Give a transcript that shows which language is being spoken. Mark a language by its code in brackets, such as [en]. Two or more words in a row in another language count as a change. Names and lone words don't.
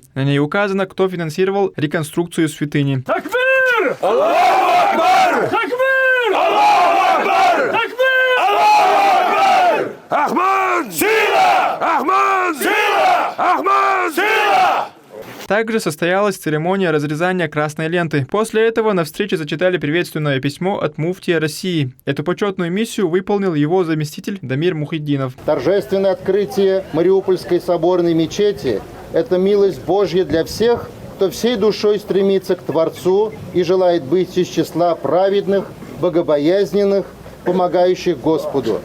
[ru] На ней указано, кто финансировал реконструкцию святыни. [ar] تكبير! الله أكبر! تكبير! الله أكبر! تكبير! الله أكبر! Ахмад! [ru] Сила! Ахмад! Сила! Ахмад! Сила! Также состоялась церемония разрезания красной ленты. После этого на встрече зачитали приветственное письмо от муфтия России. Эту почетную миссию выполнил его заместитель Дамир Мухиддинов. Торжественное открытие Мариупольской соборной мечети – это милость Божья для всех, кто всей душой стремится к Творцу и желает быть из числа праведных, богобоязненных, помогающих Господу.